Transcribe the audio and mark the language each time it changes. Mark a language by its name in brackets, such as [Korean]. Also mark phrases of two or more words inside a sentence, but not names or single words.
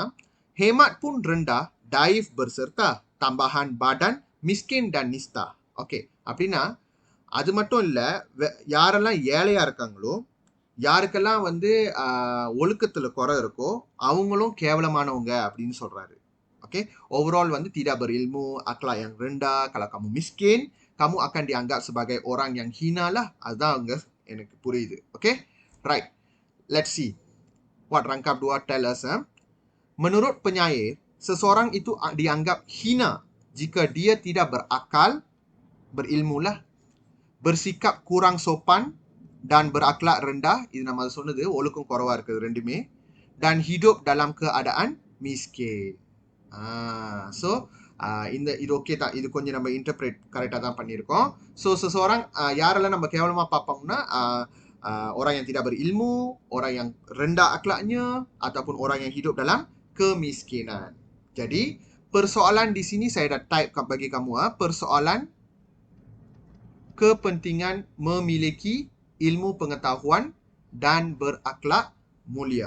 [Malay] Hemat pun rendah, daif berserta, tambahan badan, miskin dan nista. [Tamil] ஓகே, அப்படின்னா அது மட்டும் இல்ல, யாரெல்லாம் ஏழையா இருக்காங்களோ, யாருக்கெல்லாம் வந்து ஒழுக்கத்துல குறை இருக்கோ அவங்களும் கேவலமானவங்க அப்படின்னு சொல்றாரு. [Malay] Okey, overall வந்து tidak berilmu, akhlak yang rendah, kalau kamu miskin, kamu akan dianggap sebagai orang yang hina lah. [Tamil] அதுதான் அங்க எனக்கு புரியுது. [English] Okay, right. Let's see what rangkap 2 tell us. [Malay] Menurut penyair, seseorang itu dianggap hina jika dia tidak berakal, berilmu lah, bersikap kurang sopan dan berakhlak rendah. [Tamil] இது நம்ம சொன்னது ஒழுக்கம் குறைவா இருக்குது ரெண்டுமே. [Malay] Dan hidup dalam keadaan miskin. [Tamil] So இது ஓகே தான். இது கொஞ்சம் நம்ம [English] interpret correctaaga [Tamil] தான் பண்ணியிருக்கோம். [Malay] ஸோ seseorang [Tamil] யாரெல்லாம் நம்ம கேவலமாக பார்ப்போம்னா [Malay] orang yang tidak berilmu, orang yang rendah akhlaknya, ataupun orang yang hidup dalam kemiskinan. Jadi persoalan di sini saya dah type bagi kamu. Persoalan kepentingan memiliki ilmu pengetahuan dan berakhlak mulia.